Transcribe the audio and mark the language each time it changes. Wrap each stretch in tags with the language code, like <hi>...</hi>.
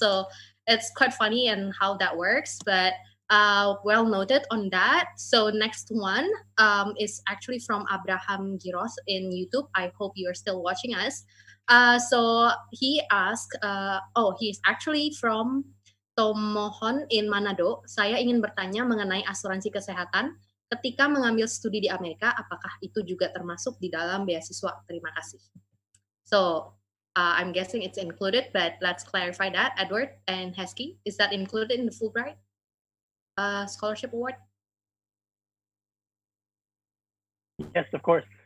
<en>So it's quite funny and how that works, but well noted on that. So next one is actually from Abraham Giros in YouTube. I hope you are still watching us. So he asked, he's actually from Tomohon in Manado.</en> <id>Saya ingin bertanya mengenai asuransi kesehatan ketika mengambil studi di Amerika, apakah itu juga termasuk di dalam beasiswa? Terima kasih.</id> <en>So I'm guessing it's included, but let's clarify that. Edward and Hesky, is that included in the Fulbright scholarship award? Yes, of course.</en>